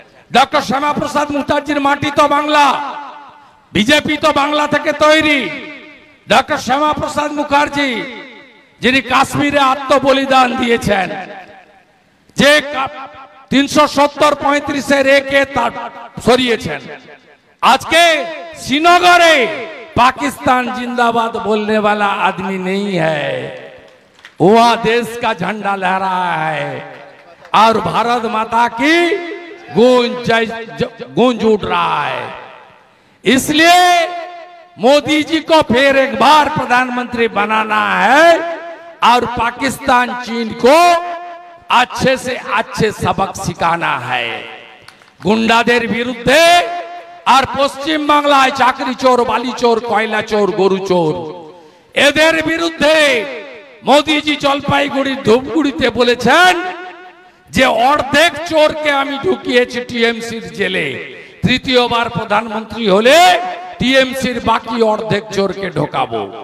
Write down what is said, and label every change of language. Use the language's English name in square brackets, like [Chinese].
[Bangla] Doctor Shyamaprasad মুখার্জির মাটি তো বাংলা, বিজেপি তো বাংলা থেকে তৈরি। ডক্টর শ্যামাপ্রসাদ মুখার্জি যিনি কাশ্মীরে আত্মবলিদান দিয়েছেন, যে 370-35 রেখে তার সরিয়েছেন। আজকে শ্রীনগরে [Hindi] पाकिस्तान जिंदाबाद बोलने वाला आदमी नहीं है, वह देश का झंडा लहरा है और भारत माता की गूंज उठ रहा है। इसलिए मोदी जी को फिर एक बार प्रधानमंत्री बनाना है और पाकिस्तान चीन को अच्छे से अच्छे सबक सिखाना है। [Bangla] गुंडाদের বিরুদ্ধে আর পশ্চিম বাংলায় চাকরি চোর, বালি চোর, কয়লা চোর, গরু চোর, এদের বিরুদ্ধে মোদিজি জলপাইগুড়ির ধূপগুড়িতে বলেছেন যে অর্ধেক চোরকে আমি ঢুকিয়েছি টিএমসির জেলে, তৃতীয়বার প্রধানমন্ত্রী হলে টিএমসির বাকি অর্ধেক চোরকে ঢোকাবো।